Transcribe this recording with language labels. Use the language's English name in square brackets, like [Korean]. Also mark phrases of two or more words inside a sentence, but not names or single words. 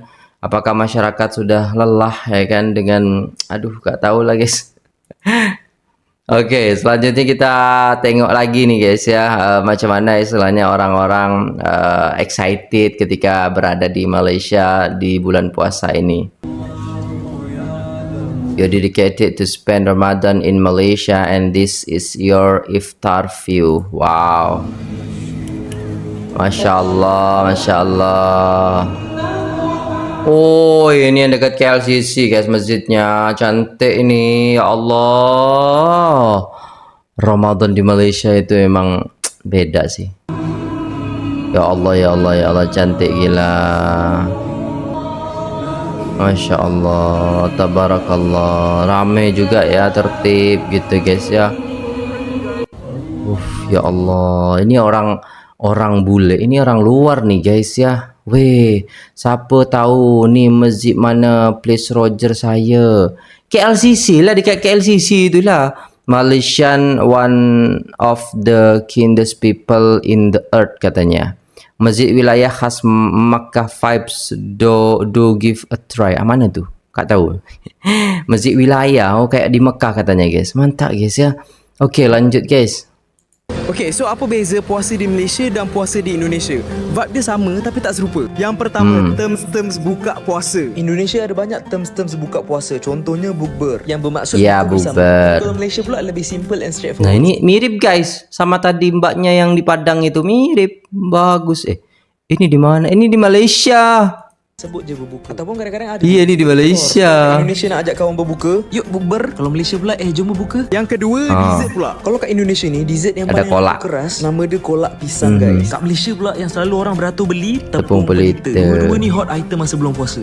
[Indonesian] Apakah masyarakat sudah lelah ya kan dengan nggak tahu lah guys. Oke, selanjutnya kita tengok lagi nih guys ya, [Malay] macam mana [Indonesian] istilahnya orang-orang excited ketika berada di Malaysia di bulan puasa ini. [English] You're dedicated to spend Ramadan in Malaysia and this is your iftar view. Wow. [Arabic] ما شاء الله، ما شاء الله. [Indonesian] Oh ini yang dekat KLCC guys, masjidnya cantik ini. [Arabic] يا الله, [Indonesian] Ramadan di Malaysia itu emang beda sih. [Arabic] يا الله، يا الله، يا الله, [Malay] cantik gila. [Arabic] ما شاء الله، تبارك الله, [Indonesian] rame juga ya, tertib gitu guys ya. [Arabic] يا الله, [Indonesian] ini orang bule, ini orang luar nih guys ya. [Malay] Weh, siapa tahu nih masjid mana place Roger saya? KLCC lah, dekat KLCC itulah. [English] Malaysian one of the kindest people in the earth katanya. Masjid wilayah khas Makkah vibes, do give a try. [Malay] Ah, mana tu? Kak tahu. [Indonesian] Masjid wilayah, oh kayak di Mekah katanya guys. Mantap guys ya. Okey, lanjut guys. [Malay] Okey, so apa beza puasa di Malaysia dan puasa di Indonesia? Vibe dia sama tapi tak serupa. Yang pertama, terms buka puasa. Indonesia ada banyak terms buka puasa. Contohnya bukber yang bermaksud [Indonesian] Ya, [Malay] buka bersama. bukber. Kalau Malaysia pula lebih [English] simple and [Indonesian] Nah, [Malay] straightforward. [Indonesian] ini mirip guys sama tadi mbaknya yang di Padang itu, mirip. Bagus. Ini di mana? Ini di Malaysia. [Malay] Sebut je berbuka. Ataupun kadang-kadang ada. [Indonesian] Iya, ini di Malaysia. [Malay] Indonesia nak ajak kawan berbuka, yuk bukber. Kalau Malaysia pula, jom berbuka. Yang kedua, dessert pula. Kalau kat Indonesia ni, dessert yang Ada paling [Indonesian] kolak. [Malay] keras, nama dia kolak pisang guys. Kat Malaysia pula yang selalu orang beratur beli, Tepung pelita. Dua-dua ni hot item masa belum puasa.